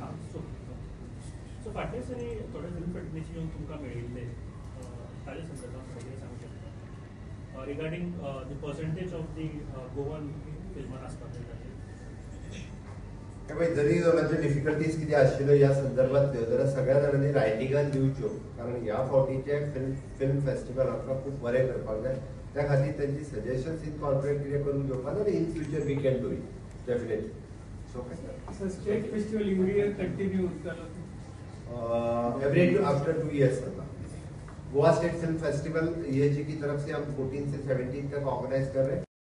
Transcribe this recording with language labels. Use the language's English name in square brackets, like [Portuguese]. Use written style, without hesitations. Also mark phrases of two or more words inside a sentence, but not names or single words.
[Konkani] So फाटल्या दिसांनी थोडे [English] film fraternityche [Konkani] येवन तुमकां मेळिल्ले ताजे संदर्भात कितें सांगूं शकता [English] regarding the percentage of the Goan [Konkani] फिल्मां आसपाक जाय जरी म्हणजे डिफिकल्टीज किती आशिल्ल्यो ह्या संदर्भात जाल्यार सगळ्या जाणांनी रायटिंगान दिवच्यो कारण ह्या फावटीचे फिल्म फेस्टिवल आमकां खूब बरें करपाक जाय त्या खातीर त्यांची [English] suggestions incorporate [Konkani] कितें करून घेवपाक आनी [English] in future we can do it definitely. [Konkani] सो [English] state festival every year continue होता every after 2 years होता. [Hindi] गोवा स्टेट फिल्म फेस्टिवल ESG की तरफ से हम 14 से 17 तक ऑर्गेनाइज कर रहे हैं.